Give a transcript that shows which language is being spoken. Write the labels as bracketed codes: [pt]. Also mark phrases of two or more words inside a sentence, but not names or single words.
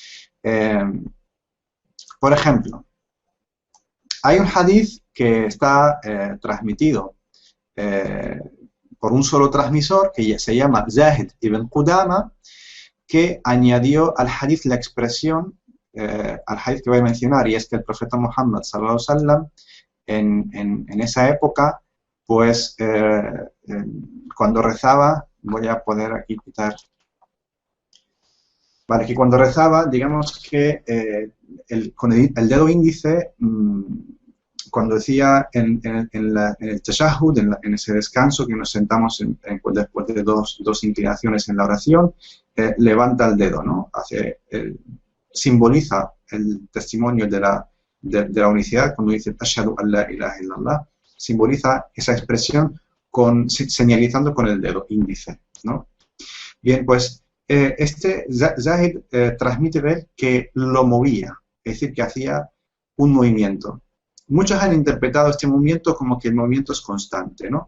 [es] Por ejemplo, hay un hadith que está transmitido por un solo transmisor, que se llama Zahid ibn Qudama, que añadió al hadith la expresión, al hadith que voy a mencionar, y es que el profeta Muhammad [ar] صلى الله عليه وسلم [es] en esa época, pues cuando rezaba, voy a poder aquí quitar, vale, que cuando rezaba, digamos que con el dedo índice, cuando decía en el tashahhud, en ese descanso que nos sentamos después de dos inclinaciones en la oración, levanta el dedo, ¿no? Simboliza el testimonio de la unicidad, cuando dice [ar] أشهد أن لا إله إلا الله, [es] simboliza esa expresión señalizando con el dedo índice, ¿no? Bien, pues Zahid transmite de él que lo movía, es decir, que hacía un movimiento. Muchos han interpretado este movimiento como que el movimiento es constante, ¿no?